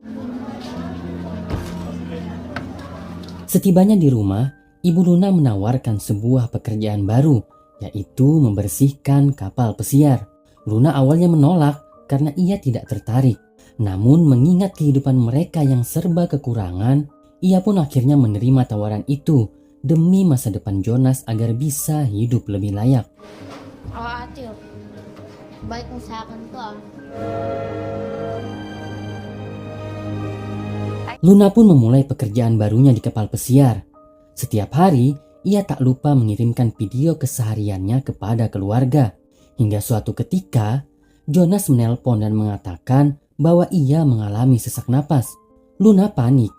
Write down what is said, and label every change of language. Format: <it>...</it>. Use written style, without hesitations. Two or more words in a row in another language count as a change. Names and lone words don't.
<id>Setibanya di rumah, Ibu Luna menawarkan sebuah pekerjaan baru, yaitu membersihkan kapal pesiar. Luna awalnya menolak karena ia tidak tertarik. Namun mengingat kehidupan mereka yang serba kekurangan, ia pun akhirnya menerima tawaran itu demi masa depan Jonas agar bisa hidup lebih layak.</id> <tl>Ate, balik mo sa akin to ah.</tl> <id>Luna pun memulai pekerjaan barunya di kapal pesiar. Setiap hari, ia tak lupa mengirimkan video kesehariannya kepada keluarga. Hingga suatu ketika, Jonas menelpon dan mengatakan bahwa ia mengalami sesak napas. Luna panik.</id>